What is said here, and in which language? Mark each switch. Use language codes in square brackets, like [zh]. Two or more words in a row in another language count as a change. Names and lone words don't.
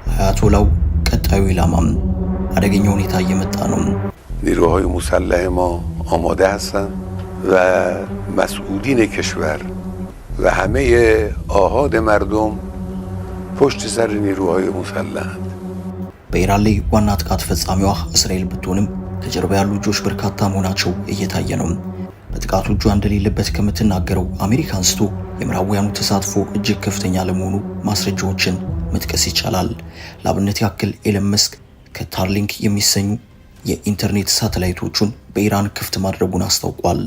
[am] የአያቶላው ቀጣዩ ኢላማም አደገኛ ሁኔታ እየመጣ ነው። [fa] نیروهای مسلح ما آماده هستند و مسئولین کشور و همه آحاد مردم پشت سر نیروهای مسلح [am] በኢራን ላይ ዋና ጥቃት ፈጻሚዋ እስራኤል ብትሆንም ከጀርባ ያሉ እጆች በርካታ መሆናቸው እየታየ ነው። በጥቃቱ እጇ እንደሌለበት ከምትናገረው አሜሪካ አንስቶ የምዕራባውያኑ ተሳትፎ እጅግ ከፍተኛ ለመሆኑ ማስረጃዎችን መጥቀስ ይቻላል። ለአብነት ያክል ኤለን መስክ ከስታርሊንክ የሚሰኙ የኢንተርኔት ሳተላይቶቹን በኢራን ክፍት ማድረጉን አስታውቋል።